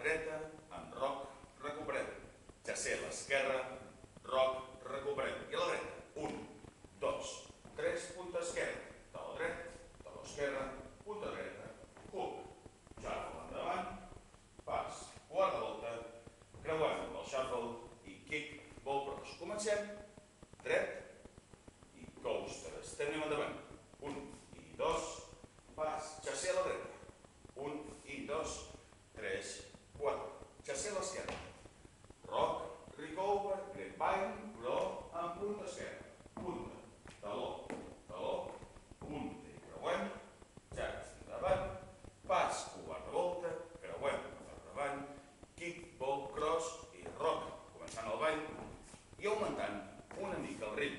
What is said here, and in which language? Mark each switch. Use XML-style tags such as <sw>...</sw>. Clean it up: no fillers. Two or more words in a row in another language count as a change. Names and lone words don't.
<ca>dreta, amb roc, recuperem, chassé a l'esquerra, roc, recuperem, i a la dreta, 1, 2, 3, punta esquerra, taló dret, taló esquerra, punta dreta,</ca> <en>hook, shuffle</en> <ca>endavant, pas, quart de volta, creuem amb el shuffle i</ca> <en>kick, ball cross.</en> <ca>Comencem. Dret i coaster. Estem endavant. 1 i 2, pas, chassé a la dreta. 1 i 2, 3, 4. Chassé a l'esquerra.</ca> <en>Rock, recover, great bang,</en> <ca>però amb punta esquerra. Punta, taló, punta i creuem. Chassé endavant. Pas, quart de volta, creuem per davant.</ca> <en>Kick, ball, cross</en> <ca>i rock. Començant el ball i augmentant una mica el ritme.</ca>